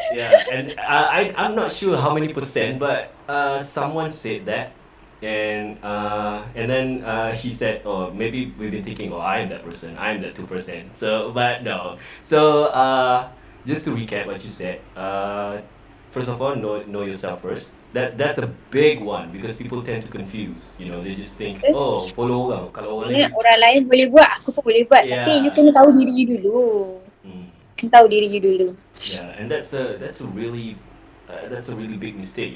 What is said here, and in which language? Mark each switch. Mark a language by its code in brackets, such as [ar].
[en] Yeah, and I'm not sure how many percent, but someone said that, and then he said, oh, maybe we've been thinking, oh, I'm that person, I'm that 2%. So, but no. So, just to recap what you said, first of all, know yourself first. That's a big one because people tend to confuse. You know, they just think, oh, follow orang. [ms] Kalau orang lain boleh buat, aku pun boleh buat. Yeah. Tapi you kena tahu diri you dulu. [en] Yeah, and that's a really big mistake.